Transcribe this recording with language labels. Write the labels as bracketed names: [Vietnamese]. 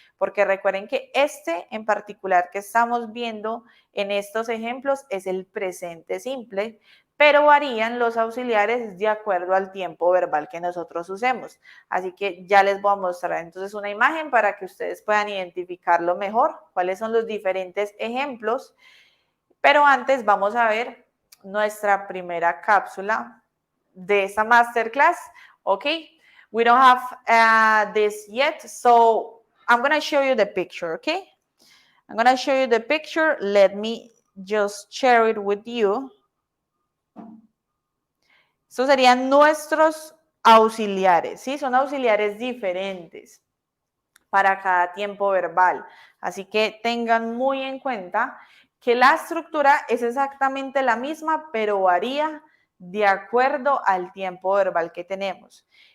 [Spanish] Porque recuerden que este en particular que estamos viendo en estos ejemplos es el presente simple, pero varían los auxiliares de acuerdo al tiempo verbal que nosotros usemos. Así que ya les voy a mostrar entonces una imagen para que ustedes puedan identificarlo mejor, cuáles son los diferentes ejemplos. Pero antes vamos a ver nuestra primera cápsula de esta masterclass. [English] Okay, we don't have this yet, so I'm going to show you the picture, okay? I'm going to show you the picture. Let me just share it with you. [Spanish] Estos serían nuestros auxiliares, ¿sí? Son auxiliares diferentes para cada tiempo verbal. Así que tengan muy en cuenta que la estructura es exactamente la misma, pero varía de acuerdo al tiempo verbal que tenemos.